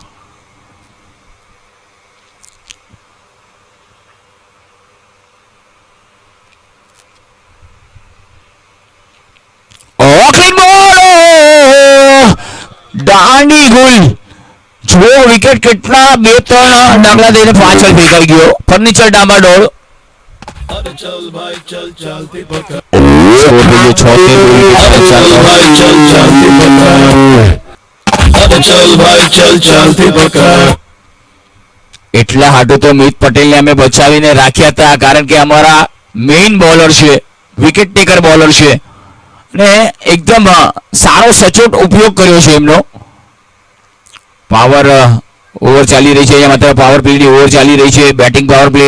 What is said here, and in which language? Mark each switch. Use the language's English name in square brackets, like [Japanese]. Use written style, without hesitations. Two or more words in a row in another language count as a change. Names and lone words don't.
[Gujarati] ઓકલિંગ બોલ દાંડી ગુલ. જો વિકેટ કેટલા 2-3 ડાગલા દઈને પાછળ ફેંકાઈ ગયો. ફર્નિચર ડામાડોળ. [Hindi] अरे चल भाई चल चलती पकड़ [Gujarati] સ્કોર થઈ ગયો 76. [Hindi] चल भाई चल चलती पकड़ अरे चल भाई चल चलती पकड़. [Gujarati] એટલા હાટું તો મિત પટેલને અમે બચાવીને રાખ્યા હતા કારણ કે અમારા [English] main bowler [Gujarati] છે, [English] wicket taker bowler [Gujarati] છે અને એકદમ સારો સચોટ ઉપયોગ કર્યો છે એમનો. [English] power over [Gujarati] ચાલી રહી છે, અહીંયા માત્ર પાવર પ્લેની ઓવર ચાલી રહી છે, [English] batting power play.